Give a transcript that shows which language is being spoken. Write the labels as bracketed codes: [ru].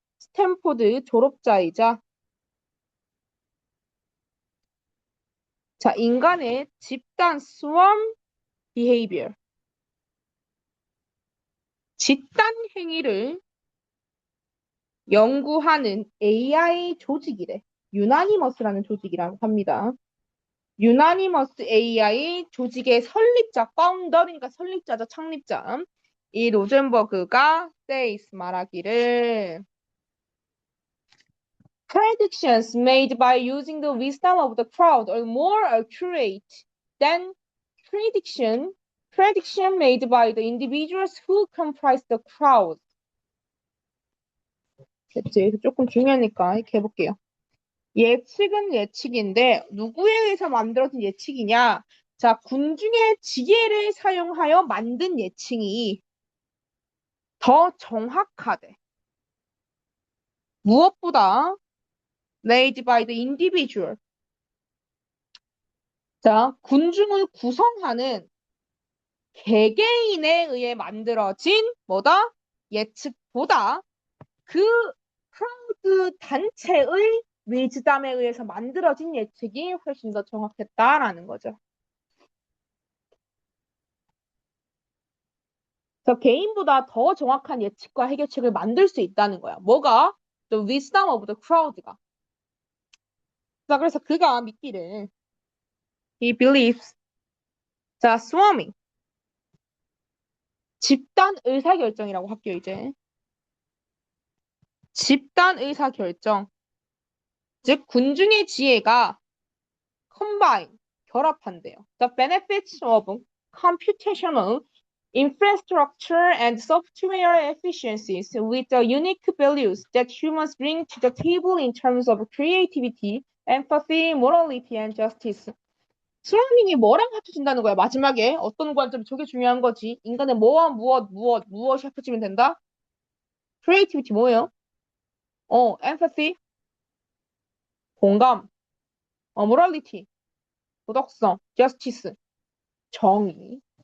[ko] 스탠포드 졸업자이자 자, 인간의 집단 swarm behavior 집단 행위를 연구하는 AI 조직이래. 유나니머스라는 조직이라고 합니다. 유나니머스 AI 조직의 설립자, 파운더니까 설립자죠, 창립자. 이 로젠버그가 세이스 말하기를 [en] predictions made by using the wisdom of the crowd are more accurate than prediction made by the individuals who comprise the crowd. [ko] 됐지? 조금 중요하니까 이렇게 해볼게요. 예측은 예측인데 누구에 의해서 만들어진 예측이냐? 자, 군중의 지혜를 사용하여 만든 예측이 더 정확하대. 무엇보다 [en] made by the individual. [ko] 자, 군중을 구성하는 개개인에 의해 만들어진 뭐다? 예측보다 그 크라우드 단체의 위즈담에 의해서 만들어진 예측이 훨씬 더 정확했다라는 거죠. 그래서 개인보다 더 정확한 예측과 해결책을 만들 수 있다는 거야. 뭐가? [en] The wisdom of the crowd가. [ko] 자, 그래서 그가 믿기를 [en] he believes [ko] 자, swarming 집단 의사결정이라고 할게요, 이제. 집단 의사결정 즉 군중의 지혜가 combine 결합한대요. [en] The benefits of computational infrastructure and software efficiencies with the unique values that humans bring to the table in terms of creativity, empathy, morality, and justice. [ko] 스로밍이 뭐랑 합쳐진다는 거야? 마지막에 어떤 관점? 저게 중요한 거지. 인간의 뭐와 무엇이 합쳐지면 된다? creativity 뭐예요? empathy 공감, morality 도덕성, justice 정의.